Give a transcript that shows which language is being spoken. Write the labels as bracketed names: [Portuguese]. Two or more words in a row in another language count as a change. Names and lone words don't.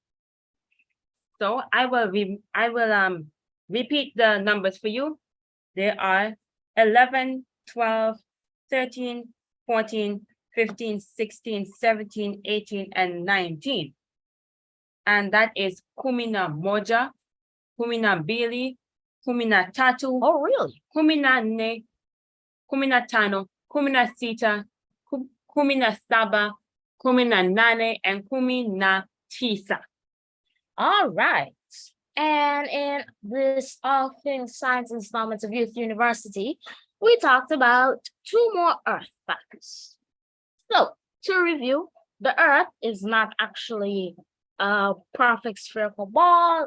[English] So I will repeat the numbers for you. There are 11, 12, 13, 14, 15, 16, 17, 18, and 19. And that is [Swahili] Kumina Moja, Kumina Bili, Kumina Tatu. [English] Oh, really? [Swahili] Kumina Ne, Kumina Tano, Kumina Sita, kumi na saba, kumi na nane, and kumi na tisa. [English] All right. And in this All Things Science installment of Youth University, we talked about 2 more Earth facts. So, to review, the Earth is not actually a perfect spherical ball.